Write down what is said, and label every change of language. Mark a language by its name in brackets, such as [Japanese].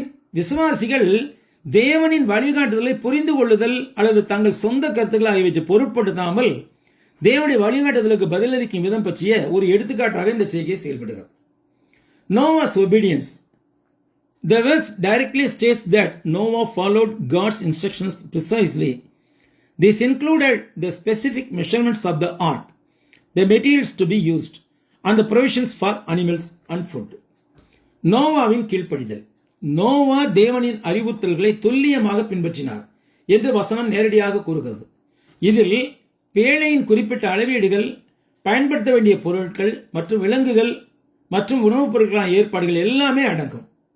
[Tamil] விசுவாசிகள் தேவனின் வழிகாட்டுதலை புரிந்து கொள்ளுதல் அல்லது தங்கள் சொந்த கருத்துக்கள் ஆகியவற்றை பொருட்படுத்தாமல் தேவனுடைய வழிகாட்டுதலுக்கு பதிலளிக்கும் விதம் பற்றிய ஒரு எடுத்துக்காட்டாக இந்த செய்கை செயல்படுகிறது. [English] Noah's obedience. The verse directly states that Noah followed God's instructions precisely. This included the specific measurements of the ark, the materials to be used, and the provisions for animals and food. [Tamil] நோவாவின் கீழ்ப்படிதல். நோவா தேவனின் அறிவுறுத்தல்களை துல்லியமாக பின்பற்றினார் என்று வசனம் நேரடியாக கூறுகிறது. இதில் பேழையின் குறிப்பிட்ட அளவீடுகள், பயன்படுத்த வேண்டிய பொருட்கள் மற்றும் விலங்குகள் மற்றும் உணவுப் பொருட்களான ஏற்பாடுகள் எல்லாமே அடங்கும்.